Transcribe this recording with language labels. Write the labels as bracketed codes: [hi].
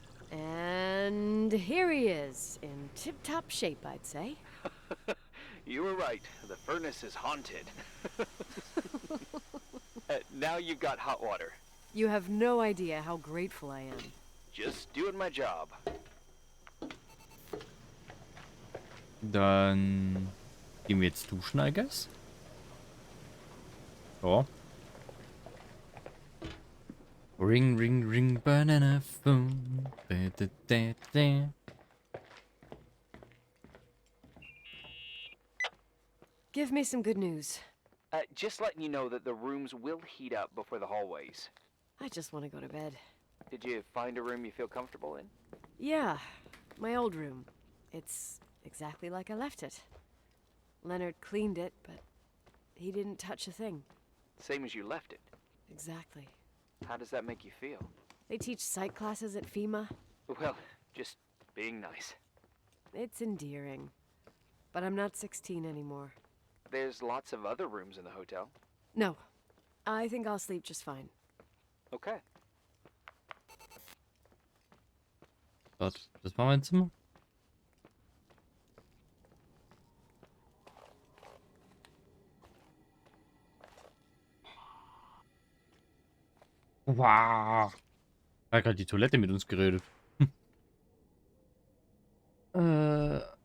[en] And here he is, in tip-top shape, I'd say. You were right. The furnace is haunted. Now you've got hot water. You have no idea how grateful I am. Just doing my job. [de] Dann gehen wir jetzt duschen, [en] I guess. [de] So. [en] Ring, ring, ring, banana phone. Da, da, da, da. Give me some good news. Just letting you know that the rooms will heat up before the hallways. I just want to go to bed. Did you find a room you feel comfortable in? Yeah, my old room. It's exactly like I left it. Leonard cleaned it, but he didn't touch a thing. Same as you left it. Exactly. How does that make you feel? They teach psych classes at FEMA. Well, just being nice. It's endearing. But I'm not 16 anymore. There's lots of other rooms in the hotel. No, I think I'll sleep just fine. Okay. [de] Gott, das war mein Zimmer. Wow. Da hat gerade die Toilette mit uns geredet. Äh.